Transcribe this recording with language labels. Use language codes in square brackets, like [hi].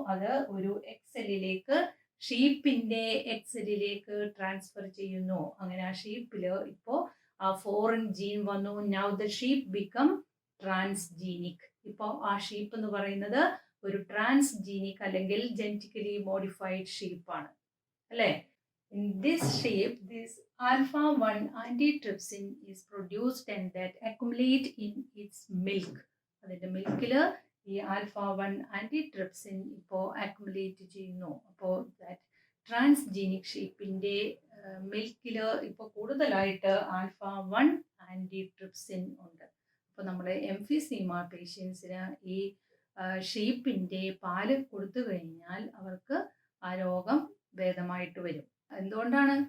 [ml] അത് ഒരു egg സെല്ലിലേക്ക് ഷീപ്പിൻ്റെ egg സെല്ലിലേക്ക് transfer ചെയ്യുന്നു. അങ്ങനെ ആ ഷീപ്പിൽ ഇപ്പോൾ ആ ഫോറിൻ ജീൻ വന്നു. [en] Now the sheep become transgenic. [ml] ഇപ്പോൾ ആ ഷീപ്പ് എന്ന് പറയുന്നത് ഒരു ട്രാൻസ്ജീനിക് അല്ലെങ്കിൽ ജെനറ്റിക്കലി മോഡിഫൈഡ് ഷീപ്പാണ് അല്ലേ? [en] In this sheep, this alpha-1 antitrypsin is produced and that accumulate in its milk. [ml] അതിൻ്റെ മിൽക്കിൽ ഈ ആൽഫ-1 ആന്റിട്രിപ്സിൻ ഇപ്പോൾ അക്യുമുലേറ്റ് ചെയ്യുന്നു. അപ്പോൾ ദാറ്റ് ട്രാൻസ്ജീനിക് ഷീപ്പിൻ്റെ മിൽക്കിൽ ഇപ്പോൾ കൂടുതലായിട്ട് ആൽഫ-1 ആന്റിട്രിപ്സിൻ ഉണ്ട്. അപ്പോൾ നമ്മൾ എംഫിസീമ പേഷ്യൻസിന് ഈ ഷീപ്പിൻ്റെ പാല് കൊടുത്തു കഴിഞ്ഞാൽ അവർക്ക് ആ രോഗം ഭേദമായിട്ട് വരും. എന്തുകൊണ്ടാണ്?